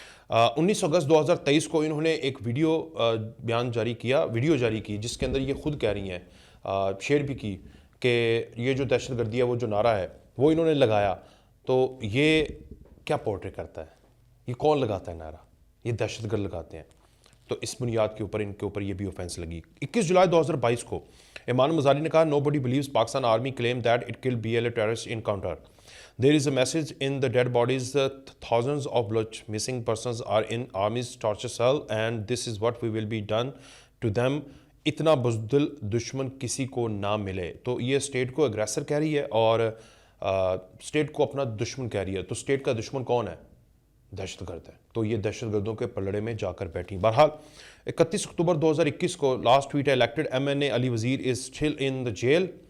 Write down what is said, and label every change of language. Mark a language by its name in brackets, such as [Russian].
[Urdu] 19 اگست 2023 کو انہوں نے ایک ویڈیو جاری کی جس کے اندر یہ خود کہہ رہی ہیں، شیئر بھی کی، کہ یہ جو دہشت گردی ہے وہ جو نعرہ ہے وہ انہوں نے لگایا. تو یہ کیا پورٹری کرتا ہے؟ یہ کون لگاتا ہے نعرہ؟ یہ دہشت گرد لگاتے ہیں. تو اس بنیاد کے اوپر ان کے اوپر یہ بھی اوفینس لگی. 21 جولائی 2022 کو ایمان مزاری نے کہا [English] Nobody believes Pakistan army claim that it kill B L A terrorist encounter. There is a message in the dead bodies thousands of blood missing persons are in army's torture cell and this is what we will be done to them. [Urdu] اتنا بزدل دشمن کسی کو نہ ملے. تو یہ state کو اگریسر کہہ رہی ہے اور اسٹیٹ کو اپنا دشمن کہہ رہی ہے. تو اسٹیٹ کا دشمن کون ہے؟ دہشت گرد ہے. تو یہ دہشت گردوں کے پلڑے میں جا کر بیٹھی. بہرحال 31 اکتوبر 2021 کو لاسٹ ٹویٹ ہے [English] Elected MNA Ali Wazir is still in the jail.